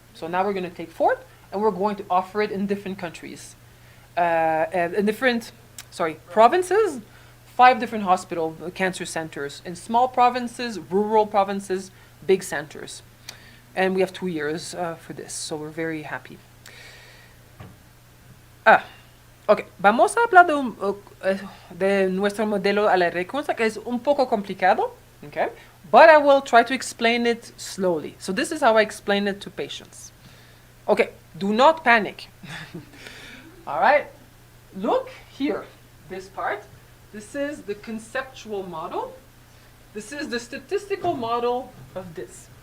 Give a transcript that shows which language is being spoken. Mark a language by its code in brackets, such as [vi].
[en] So now we're going to take FORT and we're going to offer it in different countries, in different, provinces, 5 different hospital cancer centers, in small provinces, rural provinces, big centers. And we have 2 years for this, so we're very happy. [es] Ok, vamos a hablar de nuestro modelo a la recurrencia, que es un poco complicado, okay? [en] But I will try to explain it slowly. So this is how I explain it to patients. Okay, do not panic. All right, look here, this part. This is the conceptual model. This is the statistical model of this.